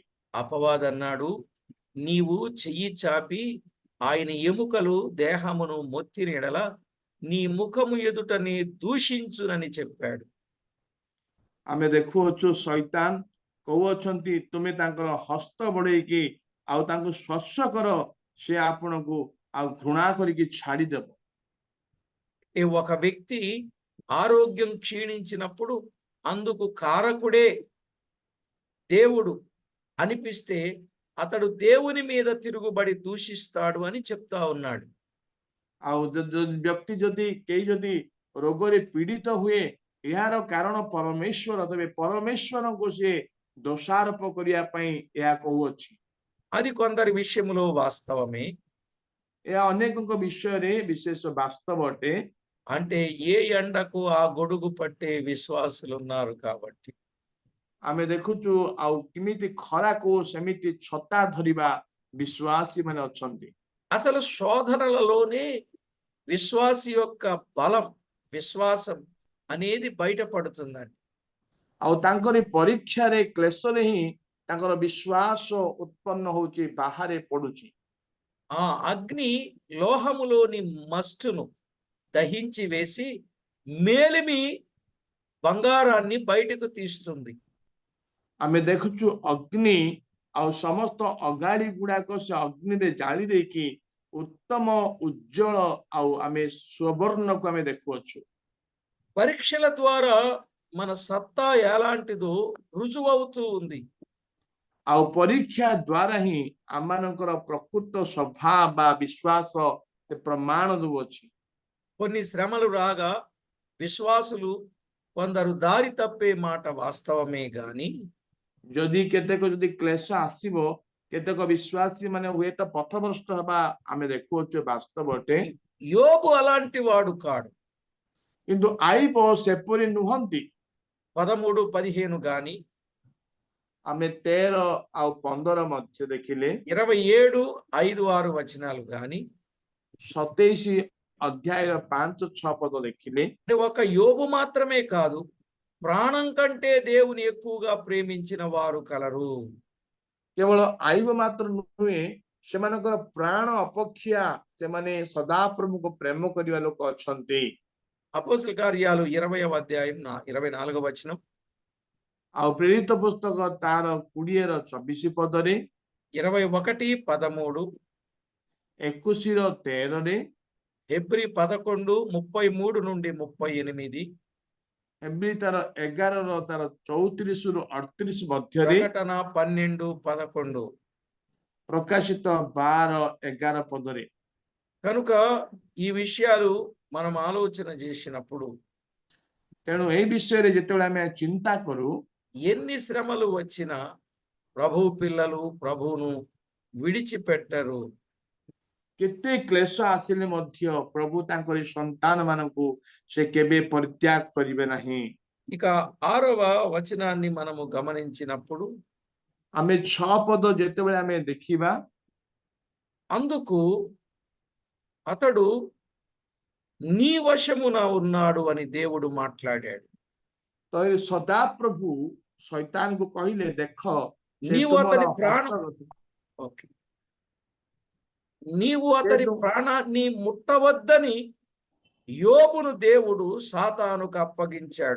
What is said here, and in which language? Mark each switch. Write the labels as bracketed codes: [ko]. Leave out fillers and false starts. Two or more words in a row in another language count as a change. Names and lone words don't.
[te] అపవాదన్నాడు, నీవు చెయ్యి చాపి ఆయన ఎముకలు దేహమును మొత్తిన ఎడల నీ ముఖము ఎదుట నీ దూషించునని చెప్పాడు. [or] ଆମେ ଦେଖୁଅଛୁ ଶୈତାନ କହୁଅଛନ୍ତି ତୁମେ ତାଙ୍କର ହସ୍ତ ବଢେଇକି ଆଉ ତାଙ୍କୁ ସ୍ପର୍ଶ କର, ସେ ଆପଣଙ୍କୁ ଆଉ ଘୃଣା କରିକି ଛାଡିଦେବ। [te] ఒక వ్యక్తి ఆరోగ్యం క్షీణించినప్పుడు అందుకు కారకుడే దేవుడు అనిపిస్తే అతడు దేవుని మీద తిరుగుబడి దూషిస్తాడు అని చెప్తా ఉన్నాడు. [or] ଆଉ ବ୍ୟକ୍ତି କେହି ଯଦି ରୋଗରେ ପୀଡିତ ହୁଏ, ଏହାର କାରଣ ପରମେଶ୍ୱର, ତେବେ ପରମେଶ୍ୱରଙ୍କୁ ସେ ଦୋଷାରୋପ କରିବା ପାଇଁ ଏହା କହୁଅଛି। [te] అది కొందరి విషయంలో వాస్తవమే. [or] ଏହା ଅନେକଙ୍କ ବିଷୟରେ ବିଶେଷ ବାସ୍ତବ ଅଟେ। [te] అంటే ఏ ఎండకు ఆ గొడుగు పట్టే విశ్వాసులు ఉన్నారు కాబట్టి। [or] ଆମେ ଦେଖୁଛୁ ଆଉ କେମିତି ଖରାକୁ ସେମିତି ଛତା ଧରିବା విశ్వాసీ ମାନେ ଅଛନ୍ତି। [te] అసలు శోధనలలోనే విశ్వాసి యొక్క బలం, విశ్వాసం అనేది బయటపడుతుందండి. [or] ଆଉ ତାଙ୍କରି ପରୀକ୍ଷାରେ କ୍ଲେଶରେ ହିଁ ତାଙ୍କର ବିଶ୍ୱାସ ଉତ୍ପନ୍ନ ହଉଛି, ବାହାରେ ପଡୁଛି। [te] ఆ అగ్ని లోహములోని మస్టును దహించి వేసి మేలిమి బంగారాన్ని బయటకు తీస్తుంది. [or] ଆମେ ଦେଖୁଛୁ ଅଗ୍ନି ଆଉ ସମସ୍ତ ଅଗାଡି ଗୁଡାକ ସେ ଅଗ୍ନିରେ ଜାଳି ଦେଇକି ଉତ୍ତମ ଉଜ୍ଜଳ ଆଉ ଆମେ ସୁବର୍ଣ୍ଣକୁ ଆମେ ଦେଖୁଅଛୁ। [te] పరీక్షల ద్వారా మన సత్తా ఎలాంటిదో రుజువవుతూ ఉంది. [or] ଆଉ ପରୀକ୍ଷା ଦ୍ୱାରା ହିଁ ଆମମାନଙ୍କର ପ୍ରକୃତ ସ୍ୱଭାବ ବା ବିଶ୍ୱାସ ସେ ପ୍ରମାଣ ଦେଉଅଛି। [te] కొన్ని శ్రమలు రాగా విశ్వాసులు కొందరు దారి తప్పే మాట వాస్తవమే గాని [or] ଯଦି କେତେକ ଯଦି କ୍ଲେଶ ଆସିବ, କେତେକ ବିଶ୍ୱାସୀ ମାନେ ହୁଏତ ପଥଭ୍ରଷ୍ଟ ହେବା ଆମେ ଦେଖୁଅଛୁ, ବାସ୍ତବ ଅଟେ। [te] యోబు అలాంటి వాడు కాడు. [or] କିନ୍ତୁ ଆଇବ ସେପରି ନୁହନ୍ତି। [te] 13-15 గాని [or] ଆମେ 13 ଆଉ 15 ମଧ୍ୟ ଦେଖିଲେ, [te] 27-5-6 వచనాలు గాని [or] 27 ଅଧ୍ୟାୟର 5-6 ପଦ ଦେଖିଲେ, [te] అంటే ఒక యోబు మాత్రమే కాదు, ప్రాణం కంటే దేవుని ఎక్కువగా ప్రేమించిన వారు కలరు. [or] କେବଳ ଆଇବ ମାତ୍ର ନୁହେଁ, ସେମାନଙ୍କର ପ୍ରାଣ ଅପେକ୍ଷା ସେମାନେ ସଦାପ୍ରଭୁଙ୍କୁ ପ୍ରେମ କରିବା ଲୋକ ଅଛନ୍ତି। [te] అపోస్తల కార్యాలు 20వ అధ్యాయం 24వ వచనం, [or] ଆଉ ପ୍ରେରିତ ପୁସ୍ତକ ତାର 20ର 24 ପଦରେ, [te] 21-13, [or] 21ର 13ରେ, [te] హెబ్రీ 11-33-38, [or] ହେବ୍ରୀ ତାର 11ର ତାର 34ରୁ 38 ମଧ୍ୟରେ, [te] ప్రకటన 12-11. [or] ପ୍ରକାଶିତ 12-11 ପଦରେ। [te] కనుక ఈ విషయాలు మనం ఆలోచన చేసినప్పుడు [or] ତେଣୁ ଏହି ବିଷୟରେ ଯେତେବେଳେ ଆମେ ଚିନ୍ତା କରୁ, [te] ఎన్ని శ్రమలు వచ్చినా ప్రభు పిల్లలు ప్రభువును విడిచిపెట్టరు. [or] କେତେ କ୍ଲେଶ ଆସିଲେ ମଧ୍ୟ ପ୍ରଭୁ ତାଙ୍କରି ସନ୍ତାନ ମାନଙ୍କୁ ସେ କେବେ ପରିତ୍ୟାଗ କରିବେ ନାହିଁ। [te] ఇక 6వ వచనాన్ని మనము గమనించినప్పుడు [or] ଆମେ 6 ପଦ ଯେତେବେଳେ ଆମେ ଦେଖିବା, [te] అందుకు అతడు నీ వశమున ఉన్నాడు అని దేవుడు మాట్లాడాడు. [or] ତ ଏ ସଦାପ୍ରଭୁ ଶୈତାନକୁ କହିଲେ, ଦେଖ ସେ [te] నీవు [or] ତୁମର [te] అతని ప్రాణం [or] ହସ୍ତଗତ। [te] ఓకే నీవు అతని ప్రాణాన్ని ముట్టవద్దని యోబును దేవుడు సాతానుకు అప్పగించాడు.